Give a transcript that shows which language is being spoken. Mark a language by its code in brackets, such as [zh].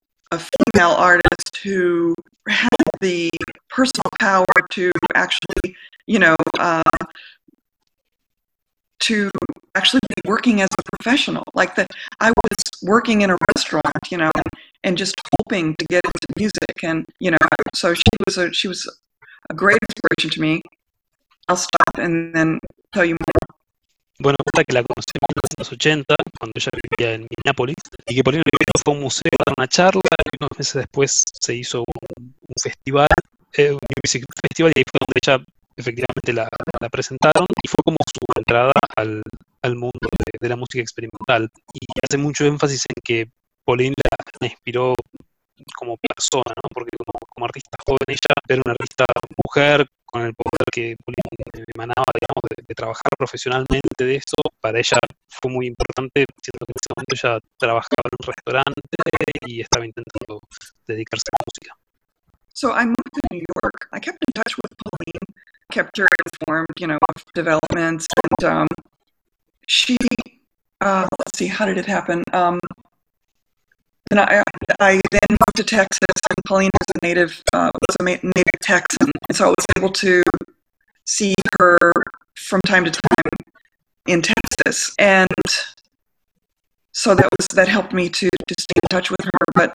[en] a female artist who had the personal power to actually, you know, to actually be working as a professional. Like that, I was working in a restaurant, you know, and just hoping to get into music, and you know, so she was a great inspiration to me. I'll stop and then tell you more. [es] Bueno, hasta que la conocí en 1980, cuando ella vivía en Minneapolis, y que Pauline Oliveros fue a un museo a dar una charla, y unos meses después se hizo un festival, un [en] music festival, [es] y ahí fue donde ella efectivamente la presentaron, y fue como su entrada al mundo de la música experimental. Y hace mucho énfasis en que Pauline la inspiró como persona, ¿no? Porque como artista joven, ella era una artista mujer con el poder que Pauline emanaba, digamos, de trabajar profesionalmente de eso. Para ella fue muy importante, siendo que en ese momento ella trabajaba en un restaurante y estaba intentando dedicarse a la música. [en] So I moved to New York. I kept in touch with Pauline, kept her informed, you know, of developments. And she, let's see, how did it happen? And I then moved to Texas, and Pauline was a native Texan, and so I was able to see her from time to time in Texas, and so that helped me to stay in touch with her.